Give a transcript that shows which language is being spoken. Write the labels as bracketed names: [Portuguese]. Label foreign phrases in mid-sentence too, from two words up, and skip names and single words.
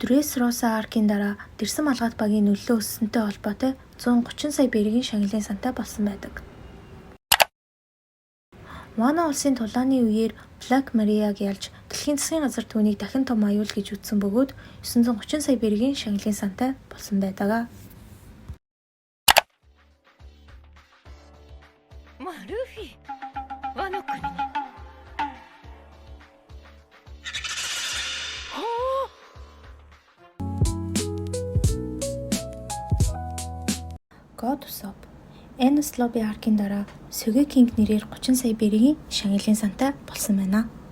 [Mongolian] Дресроса аркийн дараа Дэрсэн малгайт багийн нөлөө өссөнтэй холбоотой 130 сая бергийн шагналын сантай болсон байдаг. Вана улсын тулааны үеэр Black Mariag ялж дэлхийн засгийн газар түүнийг дахин том аюул гэж үзсэн бөгөөд 930 сая бергийн шагналын сантай болсон байдаг. [Japanese] まあルフィワノ国に [Mongolian] God Usopp Enies Lobby аркийн дараа Sogeking нэрээр 30 сая бергийн шагналын сантай болсон байна.